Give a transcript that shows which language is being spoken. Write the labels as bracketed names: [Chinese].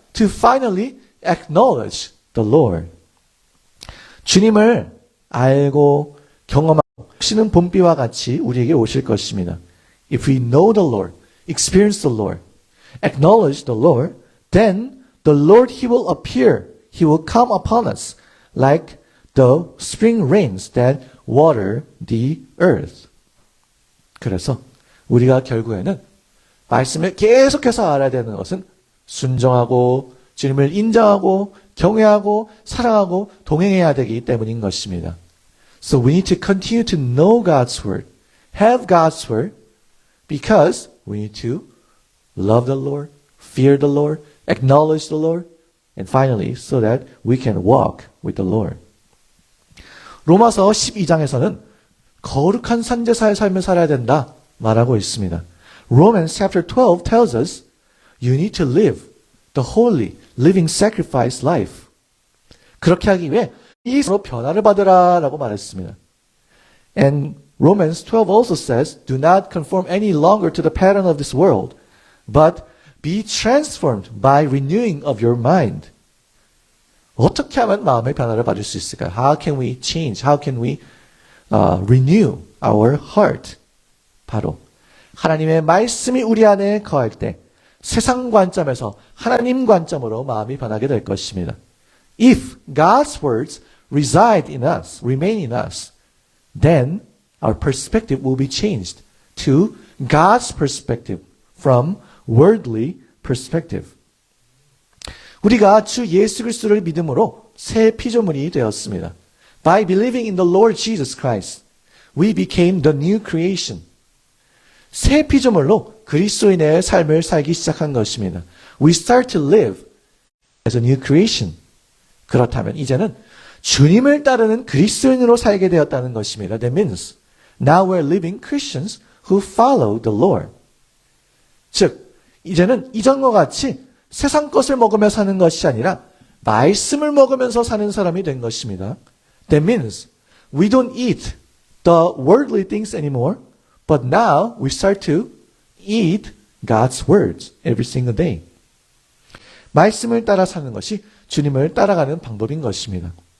[English] To finally acknowledge the Lord. [Korean] 주님을 알고 경험하고 오시는 봄비와 같이 우리에게 오실 것입니다. [English] If we know the Lord, experience the Lord, acknowledge the Lord, then the Lord, He will appear. He will come upon us like the spring rains that water the earth. [Korean] 그래서 우리가 결국에는 말씀을 계속해서 알아야 되는 것은 순종하고 주님을 인정하고 경외하고 사랑하고 동행해야 되기 때문인 것입니다. [English] So we need to continue to know God's word, have God's word, because we need to love the Lord, fear the Lord, acknowledge the Lord, and finally, so that we can walk with the Lord. [Korean] 로마서 12장에서는 거룩한 선지자의 삶을 살아야 된다 말하고 있습니다. [English] Romans chapter 12 tells us you need to live the holy, living sacrifice life. [Korean] 그렇게 하기 위해 이 서로 변화를 받으라라고 말했습니다. [English] And Romans 12 also says, do not conform any longer to the pattern of this world, but be transformed by renewing of your mind. [Korean] 어떻게 하면 마음의 변화를 받을 수 있을까요? [English] How can we change? How can we renew our heart? [Korean] 바로 하나님의 말씀이 우리 안에 거할 때 세상 관점에서 하나님 관점으로 마음이 변하게 될 것입니다. [English] If God's words reside in us, remain in us, then our perspective will be changed to God's perspective from worldly perspective. [Korean] 우리가 주 예수 그리스도를 믿음으로 새 피조물이 되었습니다. [English] By believing in the Lord Jesus Christ, we became the new creation. [Korean] 새 피조물로 그리스도인의 삶을 살기 시작한 것입니다. [English] We start to live as a new creation. [Korean] 그렇다면 이제는 주님을 따르는 그리스도인으로 살게 되었다는 것입니다. [English] That means now we're living Christians who follow the Lord. [Korean] 즉, 이제는 이전과 같이 세상 것을 먹으며 사는 것이 아니라 말씀을 먹으면서 사는 사람이 된 것입니다. [English] That means we don't eat the worldly things anymore, but now we start to eat God's words every single day. [Korean] 말씀을 따라 사는 것이 주님을 따라가는 방법인 것입니다.